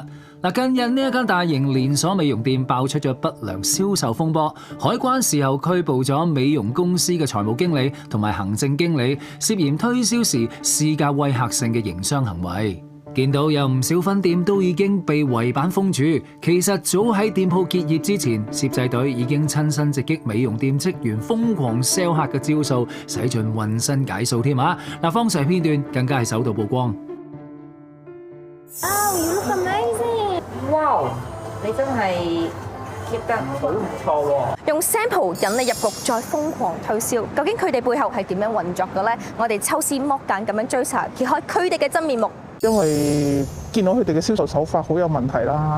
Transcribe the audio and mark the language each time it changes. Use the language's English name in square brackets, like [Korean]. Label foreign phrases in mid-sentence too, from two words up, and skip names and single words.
[Cantonese] 近日呢一間大型連鎖美容店爆出咗不良銷售風波，海關事後拘捕咗美容公司嘅財務經理同埋行政經理，涉嫌推銷時施加威嚇性嘅營商行為。見到有唔少分店都已經被圍板封住，其實早喺店鋪結業之前，攝製隊已經親身直擊美容店職員瘋狂 sell 客嘅招數，使盡渾身解數添啊！方勢片段更加係首度曝光。 [English] You look amazing！ [Cantonese] 哇，你真係 keep 得好唔錯喎！用 sample 引你入局，再瘋狂推銷，究竟佢哋背後係點樣運作嘅咧？我哋抽絲剝繭咁樣追查，揭開佢哋嘅真面目。因為見到佢哋嘅銷售手法好有問題啦。